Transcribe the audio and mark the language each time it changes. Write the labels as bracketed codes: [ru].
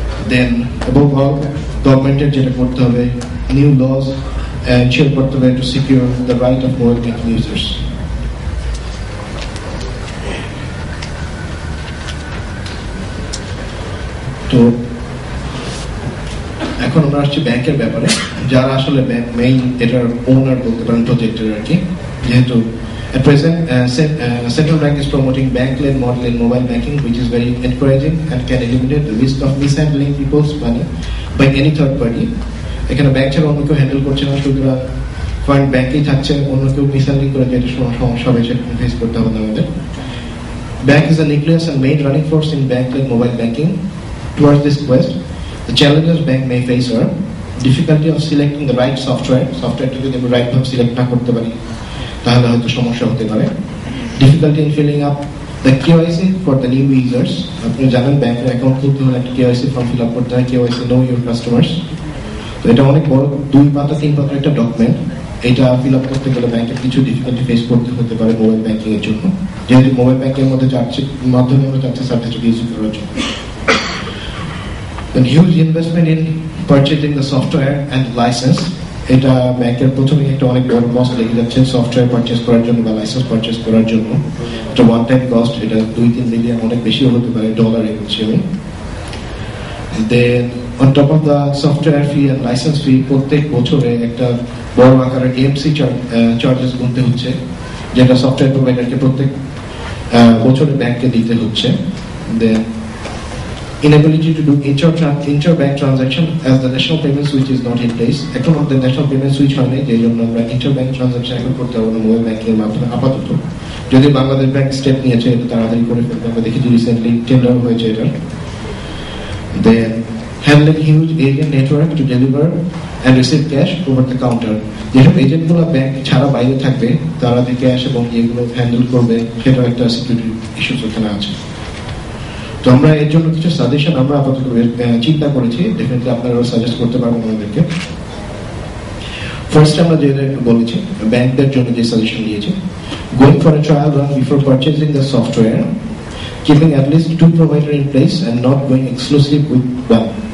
[bn] দেন above all, গভর্নমেন্টের যেটা করতে হবে, নিউ লজ এনশিওর করতে হবে [en] To secure the right of mobile banking users. [bn] তো এখন আমরা আসছি ব্যাংকের ব্যাপারে, যারা আসলে মেইন এটার ওনার বলতে পারেন প্রজেক্টের আর কি। যেহেতু [en] at present central bank is promoting bank-led model in mobile banking, which is very encouraging and can eliminate the risk of mishandling people's money by any third party. [bn] এখানে ব্যাংক ছাড়া অন্য কেউ হ্যান্ডেল করছে না, সুতরাং ফান্ড ব্যাংকেই থাকছে, অন্য কেউ মিসহ্যান্ডলিং করে যেটা সমস্যা হবে সেটা ফেস করতে হবে আমাদের। [en] Bank is the nucleus and main running force in bank-led mobile banking. Towards this quest, the challenges bank may face are difficulty of selecting the right software [bn] যদি আমরা রাইট ভাবে সিলেক্ট না করতে পারি তাহলে হয়তো সমস্যা হতে পারে। [en] Difficulty in filling up the KYC for the new users. [bn] আপনি জানেন ব্যাংকের অ্যাকাউন্ট খুলতে হলে একটা KYC ফর্ম ফিল আপ করতে হয়, KYC [en] know your customers। [bn] তো এটা অনেক বড় 2 পাতা 3 পাতার একটা ডকুমেন্ট, এটা ফিল আপ করতে গেলে ব্যাংকের কিছু ডিফিকাল্টি ফেস করতে হতে পারে মোবাইল ব্যাংকিং এর জন্য, যেহেতু মোবাইল ব্যাংকের মধ্যে মাধ্যমে আমরা চাচ্ছি সার্টিফিকেট ইউজ করার জন্য। [en] The huge investment in purchasing the software and license, [bn] এটা ব্যাংকের প্রথমে একটা অনেক বড় কস্ট লেগে যাচ্ছে সফটওয়্যার পারচেজ করার জন্য বা লাইসেন্স পারচেজ করার জন্য। এটা ওয়ান টাইম কস্ট, এটা 2-3 মিলিয়ন, অনেক বেশিও হতে পারে ডলারে হিসেবে। [en] Then on top of the software fee and license fee, [bn] প্রত্যেক বছরে একটা বড় আকারের AMC চার্জেস গুনতে হচ্ছে, যেটা সফটওয়্যার প্রোভাইডারকে প্রত্যেক বছরে ব্যাংকে দিতে হচ্ছে। [en] Then inability to do inter-bank transaction as the national payment switch is not in place. [bn] এখন আমাদের ন্যাশনাল পেমেন্ট সুইচ হয় নাই, যেই জন্য আমরা ইন্টার-ব্যাংক ট্রানজাকশন এখন করতে পারবো না মোবাইল ব্যাংকিং এর মাধ্যমে আপাতত। যদি বাংলাদেশ ব্যাংক স্টেপ নিয়েছে এটা তাড়াতাড়ি করে ফেলবে, আমরা দেখেছি রিসেন্টলি টেন্ডার হয়েছে এটা। [en] Then handling huge agent network to deliver and receive cash over the counter. [bn] যেসব এজেন্টগুলো ব্যাংক ছাড়া বাইরে থাকবে তারা যে ক্যাশ এবং এগুলো হ্যান্ডেল করবে সেটাও একটা সিকিউরিটি ইস্যুস ওখানে আছে। তো আমরা এর জন্য কিছু সাজেশন আমরা আপাতত চিন্তা করেছি, ডেফিনেটলি আপনারাও সাজেস্ট করতে পারবেন আমাদেরকে। ফার্স্ট আমরা যেটা বলেছি ব্যাংকদের জন্য যে সাজেশন দিয়েছি, [en] Going for a trial run before purchasing the software, keeping at least 2 provider in place and not going exclusive with one.